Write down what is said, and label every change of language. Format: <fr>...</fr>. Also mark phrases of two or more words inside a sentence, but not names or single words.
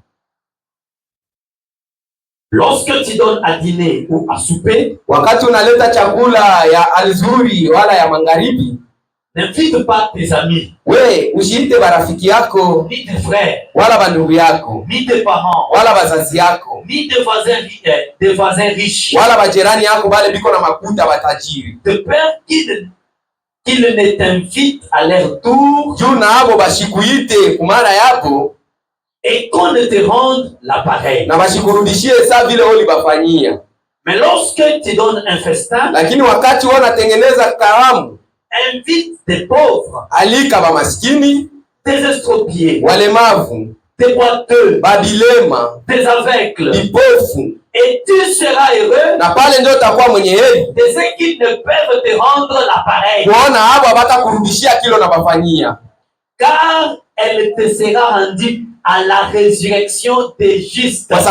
<fr>Lorsque tu donnes à dîner ou à souper,</fr> <sw>wakati unaleta chakula ya alzuri wala ya magharibi,</sw> <fr>n'invite pas tes amis.</fr> <sw>We usiite barafiki yako,</sw> <fr>ni tes frères,</fr> <sw>wala bandugu yako,</sw> <fr>ni tes parents,</fr> <sw>wala bazazi yako,</sw> <fr>ni des voisins riches,</fr> <sw>wala bajirani yako bale biko na makuta batajiri.</sw> <fr>de peur qu'ils qu'ils ne t'invitent à leur tour et qu'on ne te rende l'appareil. Mais lorsque tu donnes un festin, invite des pauvres, des estropiés, des boiteux, des aveugles, et tu seras heureux de ceux qui ne peuvent te rendre l'appareil, car elle te sera rendue à la résurrection des justes.</fr>